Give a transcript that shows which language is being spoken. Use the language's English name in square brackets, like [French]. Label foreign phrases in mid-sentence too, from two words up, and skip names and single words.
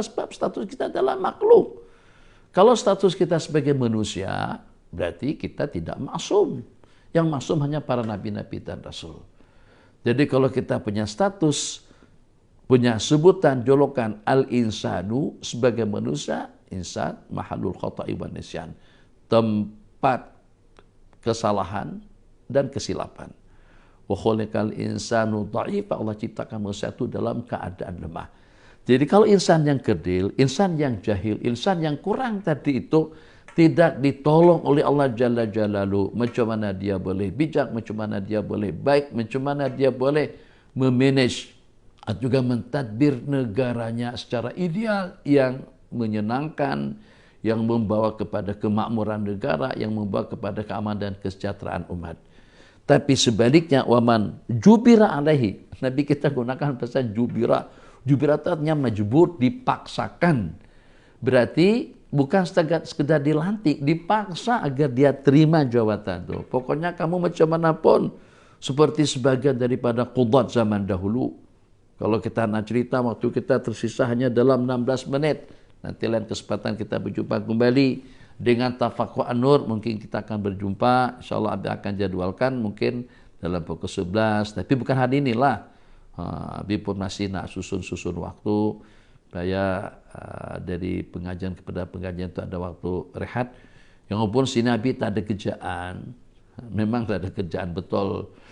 [Malay] Sebab status kita adalah makhluk. Kalau status kita sebagai manusia, berarti kita tidak maksum. Yang maksum hanya para nabi-nabi dan rasul. Jadi kalau kita punya status, punya sebutan, jolokan al-insanu sebagai manusia, [Arabic] إنسان محل الخطأ والنسيان, [Malay] tempat kesalahan dan kesilapan. [Arabic] وخلق الإنسان ضعيفا, [Malay] Allah ciptakan manusia itu dalam keadaan lemah. Jadi kalau insan yang kerdil, insan yang jahil, insan yang kurang tadi itu tidak ditolong oleh Allah [Arabic] جل جلاله, [Malay] macam mana dia boleh bijak, macam mana dia boleh baik, macam mana dia boleh memanage atau juga mentadbir negaranya secara ideal yang menyenangkan, yang membawa kepada kemakmuran negara, yang membawa kepada keamanan dan kesejahteraan umat. Tapi sebaliknya, [Arabic] ومن جبر عليه, [Malay] Nabi kita gunakan bahasa jubira. Jubira itu artinya majbur, dipaksakan. Berarti bukan sekedar dilantik, dipaksa agar dia terima jawatan itu. Pokoknya kamu macam manapun, seperti sebagian daripada qudat zaman dahulu. Kalau kita nak cerita, waktu kita tersisa hanya dalam 16 menit. Nanti lain kesempatan kita berjumpa kembali. Dengan Tafaqquh An-Nur mungkin kita akan berjumpa. InsyaAllah Abi akan jadwalkan mungkin dalam pukul 11. Tapi bukan hari inilah. Abi pun masih nak susun waktu. Supaya dari pengajian kepada pengajian itu ada waktu rehat. Yang pun sini Abi tak ada kerjaan. Memang tak ada kerjaan betul.